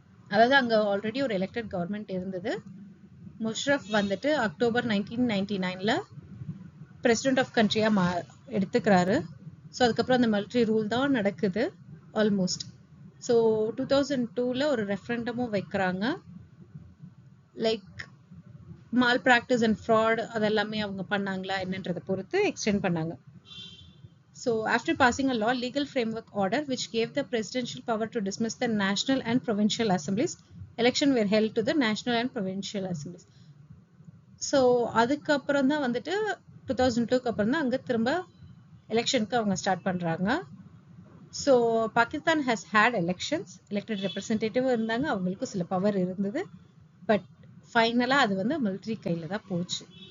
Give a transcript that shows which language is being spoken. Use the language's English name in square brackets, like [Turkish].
[Tamil] அதாவது அங்க ஆல்ரெடி ஒரு எலெக்டட் கவர்மெண்ட் இருந்தது. முஷ்ரஃப் வந்துட்டு அக்டோபர் 1999ல பிரசிடென்ட் ஆஃப் கண்ட்ரியா எடுத்துக்கிறாரு. ஸோ அதுக்கப்புறம் அந்த மிலிட்ரி ரூல் தான் நடக்குது ஆல்மோஸ்ட். ஸோ 2002ல ஒரு ரெஃபரண்டமும் வைக்கிறாங்க. Like mall practice and fraud அதெல்லாமே அவங்க பண்ணாங்களா என்னன்றதை பொறுத்து எக்ஸ்டெண்ட் பண்ணாங்க. [English] So after passing a law, legal framework order which gave the presidential power to dismiss the national and provincial assemblies, election were held to the national and provincial assemblies. [Tamil] So அதுக்கப்புறம் தான் வந்துட்டு 2002க்கு அப்புறம் தான் அங்க திரும்ப எலெக்ஷனுக்கு அவங்க ஸ்டார்ட் பண்றாங்க. [English] so Pakistan has had elections, [Tamil] elected representative இருந்தாங்க, அவங்களுக்கு சில பவர் இருந்தது. பட் ஃபைனலாக அது வந்து மிலிட்ரி கையில் தான் போச்சு.